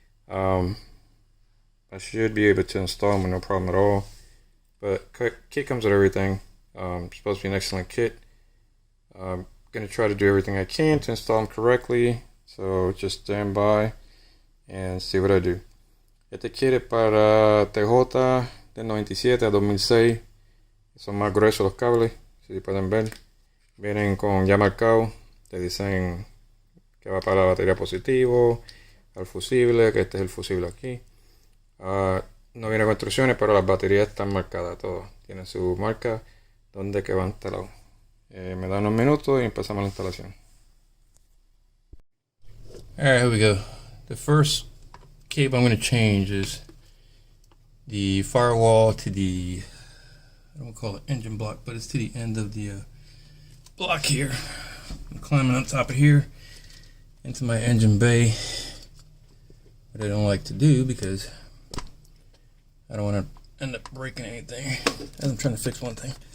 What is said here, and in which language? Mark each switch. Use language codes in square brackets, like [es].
[en] I should be able to install them with no problem at all. But kit comes with everything. It's supposed to be an excellent kit. I'm going to try to do everything I can to install them correctly. So just stand by and see what I do. [es] Este kit es para TJ del 97 a 2006. Son más gruesos los cables, si pueden ver. Vienen con ya marcado, te dicen que va para la batería positivo, al fusible, que este es el fusible aquí. No viene con instrucciones, pero las baterías están marcadas todas. Tienen su marca donde que van instalados. Me da unos minutos y empezamos la instalación. [en] Alright, here we go. The first cable I'm going to change is the firewall to the, I don't call it engine block, but it's to the end of the block here. I'm climbing on top of here into my engine bay, but I don't like to do because I don't want to end up breaking anything as I'm trying to fix one thing.